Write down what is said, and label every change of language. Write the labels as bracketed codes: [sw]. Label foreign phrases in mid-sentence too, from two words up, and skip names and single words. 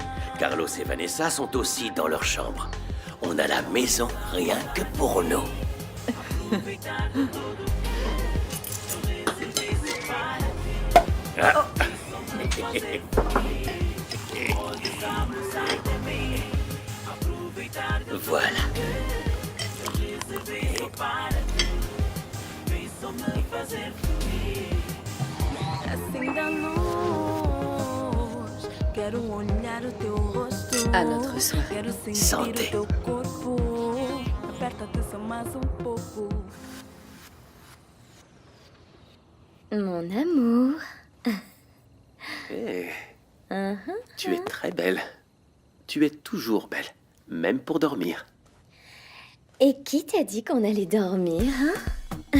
[fr] Carlos et Vanessa sont aussi dans leur chambre. On a la maison rien que pour nous. Ah. Voilà. [pt] Assim da luz, quero olhar o teu rosto. [fr] À notre soirée. [pt] Quero sentir [fr] Santé. [pt] o teu corpo. Aperta-te só mais pouco. [fr] Mon amour. Eh, tu es très belle. Tu es toujours belle, même pour dormir. Et qui t'a dit qu'on allait dormir, hein?